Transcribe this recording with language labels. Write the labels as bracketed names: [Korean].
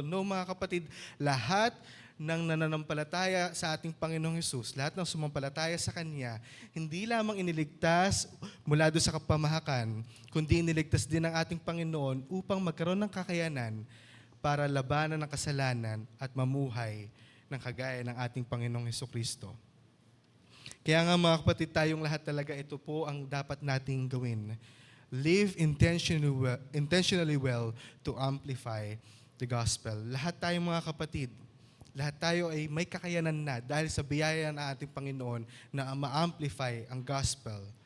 [Filipino] No, mga kapatid, lahat ng nananampalataya sa ating Panginoong Hesus, lahat ng sumampalataya sa Kanya, hindi lamang iniligtas mula doon sa kapamahakan, kundi iniligtas din ng ating Panginoon upang magkaroon ng kakayanan para labanan ng kasalanan at mamuhay ng kagaya ng ating Panginoong Hesukristo. Kaya nga mga kapatid, tayong lahat talaga ito po ang dapat nating gawin. [English] Live intentionally well to amplify the gospel. [Filipino] Lahat tayong mga kapatid, lahat tayo ay may kakayanan na dahil sa biyaya ng ating Panginoon na ma-amplify ang gospel.